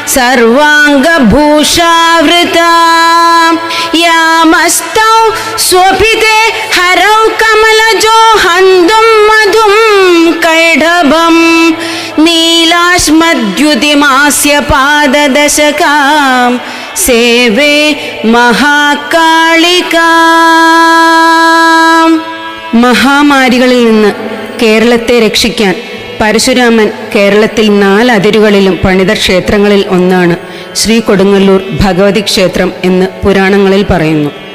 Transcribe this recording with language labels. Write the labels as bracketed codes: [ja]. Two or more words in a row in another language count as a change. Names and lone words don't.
[sa] सर्वाङ्गभूषावृता यामस्तौ स्वपिते हरौ कमलजो हन्तुं मधुं कैढभं नीलाश्मद्युतिमास्य पाददशकां सेवे മഹാകാളികാ. [ml] മഹാമാരികളിൽ നിന്ന് കേരളത്തെ രക്ഷിക്കാൻ പരശുരാമൻ കേരളത്തിൽ 4 അതിരുകളിലും പണിത ക്ഷേത്രങ്ങളിൽ ഒന്നാണ് ശ്രീ കൊടുങ്ങല്ലൂർ ഭഗവതി ക്ഷേത്രം എന്ന് പുരാണങ്ങളിൽ പറയുന്നു.